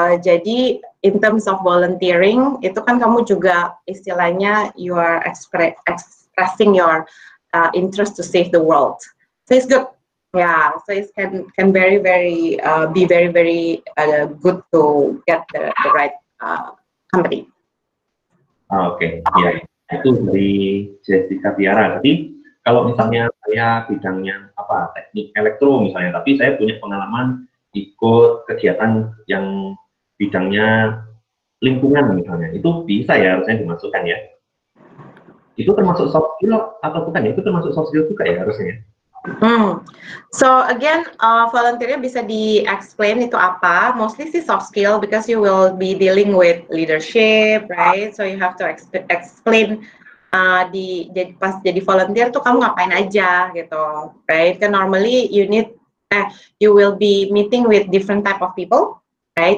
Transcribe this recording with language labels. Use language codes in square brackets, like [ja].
[en] Jadi in terms of volunteering itu kan kamu juga istilahnya you are expressing your interest to save the world. So it's good. Yeah, so it can very be very good to get the right company. [id] Oke, ya itu dari Jessica Tiara. Jadi kalau misalnya saya bidangnya apa teknik elektro misalnya, tapi saya punya pengalaman ikut kegiatan yang bidangnya lingkungan misalnya, itu bisa ya harusnya dimasukkan ya. Itu termasuk soft skill atau bukan ya? Itu termasuk soft skill juga ya harusnya. So again, volunteer bisa di-explain itu apa. [en] Mostly sih soft skill because you will be dealing with leadership, right? So you have to explain pas jadi volunteer tuh kamu ngapain aja gitu, right? Kan normally you will be meeting with different type of people, right?